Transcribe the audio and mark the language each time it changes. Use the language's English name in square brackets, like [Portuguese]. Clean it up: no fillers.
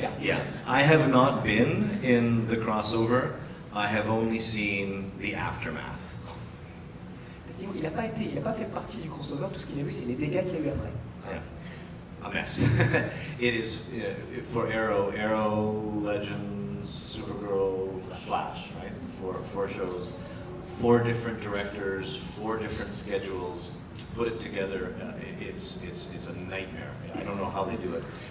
[English] Yeah, I have not been in the crossover. I have only seen the aftermath. [French] Il n'a pas fait partie du crossover. Tout ce qu'il a vu, c'est les dégâts qu'il y a eu après. [English] Yeah, a mess. It is for Arrow, Legends, Supergirl, Flash, right? Four shows. 4 different directors, 4 different schedules. To put it together, it's a nightmare. I don't know how they do it.